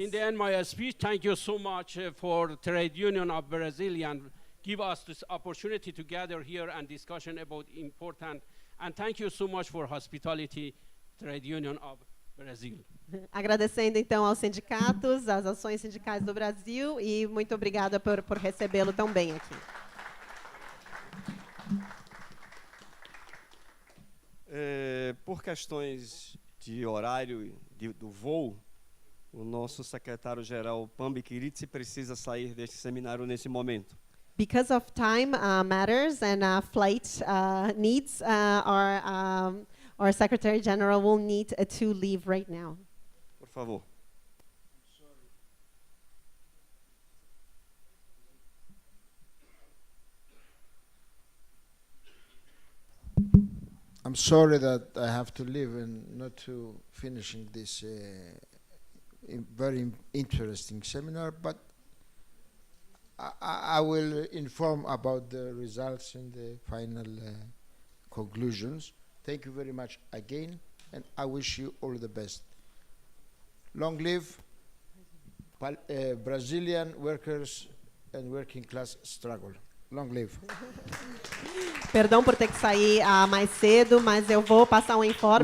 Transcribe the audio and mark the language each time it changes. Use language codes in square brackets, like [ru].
[en] In the end, my speech, thank you so much for Trade Union of Brazil and give us this opportunity to gather here and discussion about important, and thank you so much for hospitality, Trade Union of Brasil. [pt] Agradecendo então aos sindicatos, às ações sindicais do Brasil, e muito obrigada por recebê-lo tão bem aqui. Por questões de horário do voo, o nosso secretário-geral Pambis Kyritsis precisa sair deste seminário nesse momento. [en] Because of time matters and flight needs, our Secretary General will need to leave right now. [pt] Por favor. [en] I'm sorry that I have to leave and not to finishing this very interesting seminar, but I will inform about the results and the final conclusions. Thank you very much again, and I wish you all the best. Long live Brazilian workers and working class struggle. Long live. [pt] Perdão por ter que sair mais cedo, mas eu vou passar um informe